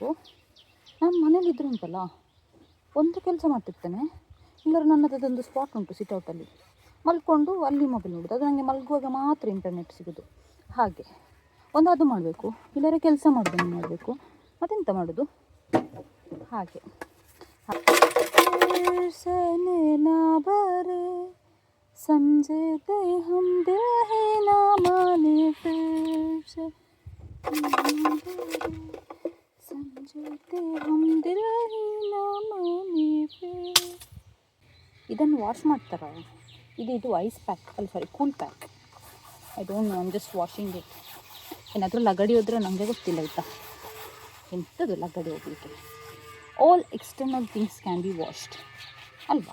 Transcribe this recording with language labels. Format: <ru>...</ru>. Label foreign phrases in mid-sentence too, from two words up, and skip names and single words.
<kn>ನಾನು ಮನೇಲಿದ್ದರೂ ಉಂಟಲ್ಲ, ಒಂದು ಕೆಲಸ ಮಾಡ್ತಿರ್ತೇನೆ, ಇಲ್ಲರೂ ನನ್ನದೊಂದು ಸ್ಪಾಟ್ ಉಂಟು ಸಿಟೌಟಲ್ಲಿ, ಮಲ್ಕೊಂಡು ಅಲ್ಲಿ ಮೊಬೈಲ್ ನೋಡೋದು. ಅದು ನನಗೆ ಮಲಗುವಾಗ ಮಾತ್ರ ಇಂಟರ್ನೆಟ್ ಸಿಗೋದು. ಹಾಗೆ ಒಂದು ಅದು ಮಾಡಬೇಕು, ಇಲ್ಲರೆ ಕೆಲಸ ಮಾಡೋದನ್ನು ಮಾಡಬೇಕು. ಮತ್ತೆಂತ ಮಾಡೋದು? ಹಾಗೆ</kn> <hi>ಸಮझते हम दिल है ना माने समझते हम दिल है ना माने.</hi> <kn>ಇದನ್ನು ವಾಶ್ ಮಾಡ್ತಾರ? ಇದು</kn> <en>ice pack</en> <kn>ಅಲ್ಲ, ಸಾರಿ,</kn> <en>cool pack. I don't know, I am just washing it.</en> <kn>ಏನಾದರೂ ಲಗಡಿ ಹೋದರೆ ನನಗೆ ಗೊತ್ತಿಲ್ಲ ಆಯಿತಾ, ಎಂಥದ್ದು ಲಗಡಿ ಹೋಗಲಿಕ್ಕೆ.</kn> <en>All external things can be washed ಅಲ್ವಾ?</en>